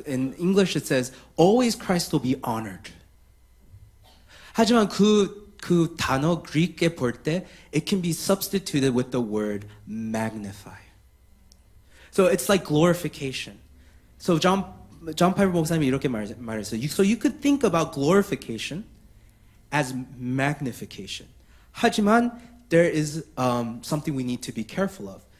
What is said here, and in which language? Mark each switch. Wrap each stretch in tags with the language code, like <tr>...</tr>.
<en>In English it says, always Christ will be honored.</en> <ko>하지만 그 단어 그리스에 볼 때,</ko> <en>it can be substituted with the word magnify. So it's like glorification.</en> <ko>So John Piper 목사님이 이렇게 말했어요.</ko> <en>So you could think about glorification as magnification.</en> <ko>하지만</ko> <en>there is something we need to be careful of.</en>